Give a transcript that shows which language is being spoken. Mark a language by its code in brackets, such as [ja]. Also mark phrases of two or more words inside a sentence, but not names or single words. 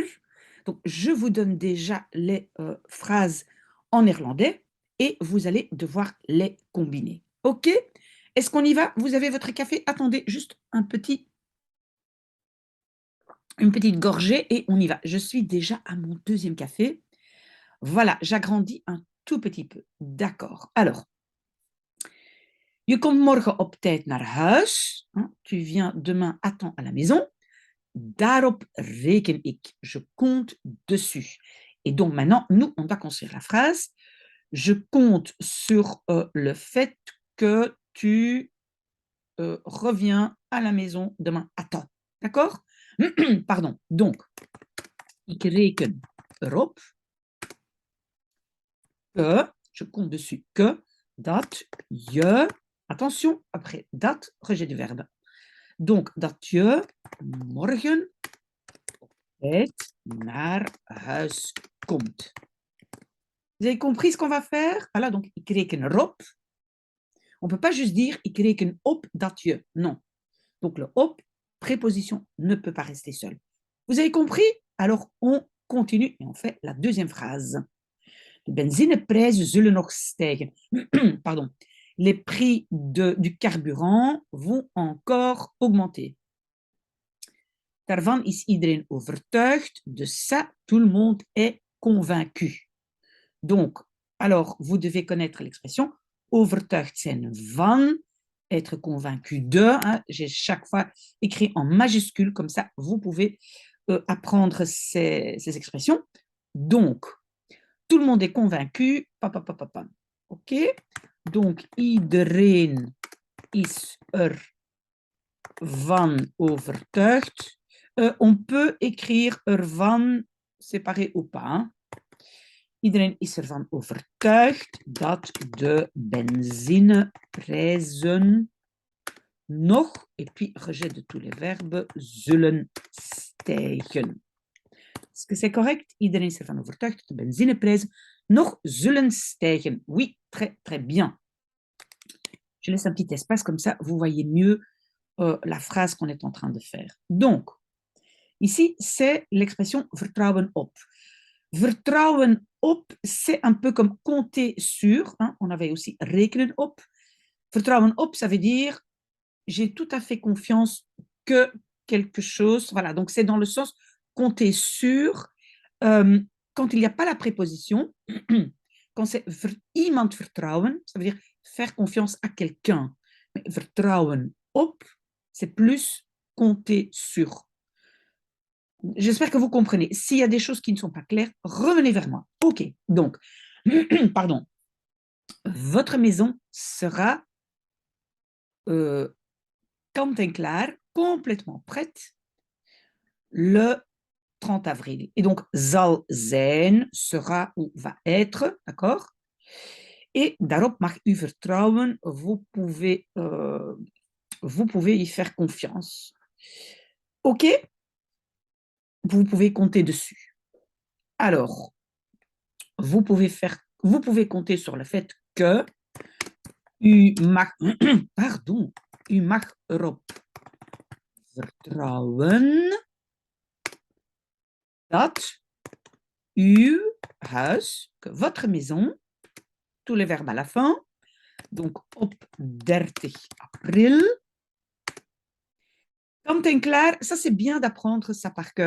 [fr] Donc, je vous donne déjà les phrases en néerlandais et vous allez devoir les combiner. OK? Est-ce qu'on y va? Vous avez votre café? Attendez juste une petite gorgée et on y va. Je suis déjà à mon deuxième café. Voilà, j'agrandis un tout petit peu. D'accord. Alors, [nl] je komt morgen op tijd naar huis. [fr] Hein, tu viens demain à temps à la maison. [nl] Daarop reken ik. [fr] Je compte dessus. Et donc maintenant, nous, on doit construire la phrase. Je compte sur le fait que tu reviens à la maison demain à temps. D'accord? Pardon. Donc, [nl] ik reken erop [fr] que, je compte dessus que, [nl] dat je, [fr] attention, après dat, rejet du verbe. Donc, [nl] dat je morgen tijd naar huis komt. [fr] Vous avez compris ce qu'on va faire? Voilà, donc [nl] ik reken erop. [fr] On ne peut pas juste dire [nl] ik reken op dat je. [fr] Non. Donc le op, préposition, ne peut pas rester seul. Vous avez compris? Alors on continue et on fait la deuxième phrase. [nl] De benzineprijzen zullen nog stijgen. [fr] Pardon. Les prix du carburant vont encore augmenter. [nl] Daarvan is iedereen overtuigd. [fr] De ça, tout le monde est convaincu. Donc, alors, vous devez connaître l'expression [nl] overtuigd zijn van, [fr] être convaincu de. Hein, j'ai chaque fois écrit en majuscule, comme ça, vous pouvez apprendre ces expressions. Donc, tout le monde est convaincu. OK? Donc, [nl] iedereen is ervan overtuigd. [fr] On peut écrire ervan séparé ou pas. Hein? [nl] Iedereen is ervan overtuigd dat de benzineprijzen nog, [fr] et puis rejet de tous les verbes, [nl] zullen stijgen. [fr] Est-ce que c'est correct? [nl] Iedereen is ervan overtuigd dat de benzineprijzen nog zullen stijgen. [fr] Oui, très, très bien. Je laisse un petit espace, comme ça, vous voyez mieux la phrase qu'on est en train de faire. Donc, ici, c'est l'expression [nl] vertrouwen op. Vertrouwen op, [fr] c'est un peu comme compter sur. Hein, on avait aussi [nl] rekenen op. Vertrouwen op, [fr] ça veut dire j'ai tout à fait confiance que quelque chose. Voilà, donc c'est dans le sens compter sur. Quand il n'y a pas la préposition, quand c'est [nl] iemand vertrouwen, [fr] ça veut dire faire confiance à quelqu'un. Mais [nl] vertrouwen op, [fr] c'est plus compter sur. J'espère que vous comprenez. S'il y a des choses qui ne sont pas claires, revenez vers moi. OK, donc, pardon, votre maison sera [nl] kant en klaar, [fr] complètement prête, le 30 avril. Et donc, [nl] zal zijn [fr] sera ou va être, d'accord? [nl] Et daarop mag u vertrouwen, [fr] vous pouvez y faire confiance. OK? Vous pouvez compter dessus. Alors, vous pouvez compter sur le fait que [nl] u mag, pardon, u mag erop vertrouwen dat uw huis, [fr] que votre maison, tous les verbes à la fin, donc [nl] op 30 april, Kant en klaar, [fr] ça c'est bien d'apprendre ça par cœur.